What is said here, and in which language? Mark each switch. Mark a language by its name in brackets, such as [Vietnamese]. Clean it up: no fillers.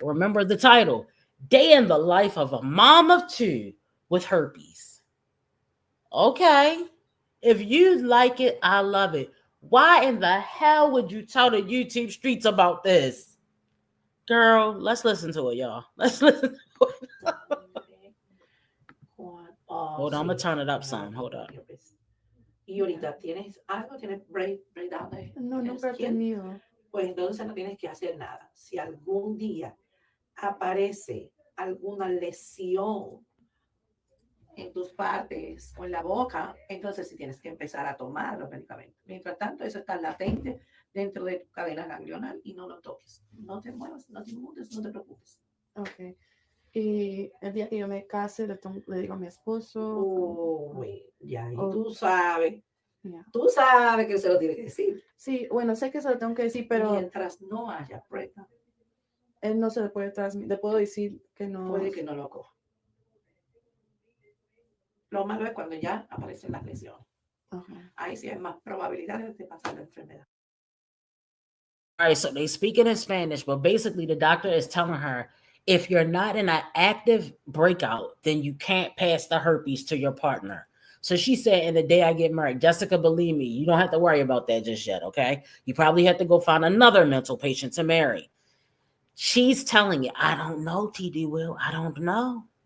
[English] Remember the title, Day in the Life of a Mom of Two with Herpes. Okay. If you like it, I love it. Why in the hell would you tell the YouTube streets about this? Girl, let's listen to it, y'all. Let's listen to it. Hold on, I'm gonna turn it up some. Hold up. [Spanish] Y ahorita tienes algo, tienes breakdown de No, nunca he tenido. Pues entonces no tienes que hacer nada. Si algún día aparece alguna lesión en tus partes o en la boca, entonces sí tienes que empezar a tomar los medicamentos. Mientras tanto, eso está latente dentro de tu cadena ganglional y no lo toques. No te muevas, no te inmunes, no te preocupes. Ok. Y el día que yo me case, le digo a mi esposo. Uy, ya, y tú sabes. [English] Yeah. [Spanish] Tú sabes que se lo tiene que decir. Sí, bueno, sé que se lo tengo que decir, pero mientras no haya prueba, él no se le puede transmitir. Le puedo decir que no. Puede que no lo coja. Lo malo es cuando ya aparecen las lesiones. Okay. Ahí sí hay más probabilidades de pasar la enfermedad. [English] All right, so they speaking in Spanish, but basically the doctor is telling her, if you're not in an active breakout, then you can't pass the herpes to your partner. So she said, in the day I get married, Jessica, believe me, you don't have to worry about that just yet, okay? You probably have to go find another mental patient to marry. She's telling you, I don't know, TD Will, I don't know.